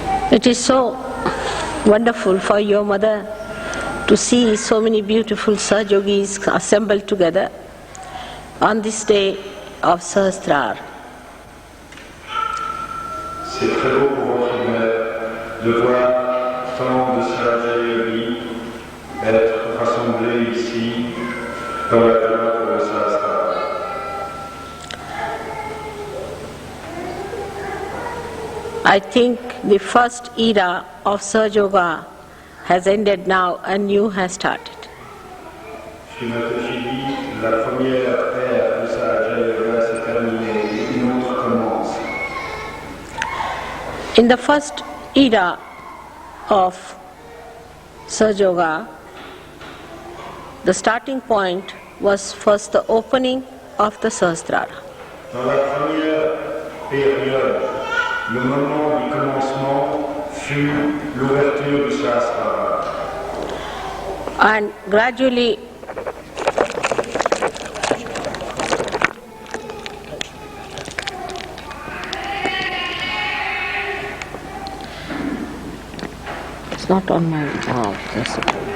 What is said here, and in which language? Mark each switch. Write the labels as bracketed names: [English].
[English] It is so wonderful for your mother to see so many beautiful Sahajogis assembled together on this day of Sahasrara. [French] C'est très beau pour votre mère de voir tant de Sahajogis être rassemblés ici dans la demeure de Sahasrara. [English] I think the first era of Sahaja Yoga has ended now and new has started. [French] Shri Mataji dit, la première ère de Sahaja Yoga s'est terminée et une autre commence. [English] In the first era of Sahaja Yoga, the starting point was first the opening of the Sahasrara. [French] Dans la première période, le moment du commencement fut l'ouverture du Sahasrara. [English] And gradually it's not on my arm, it's not.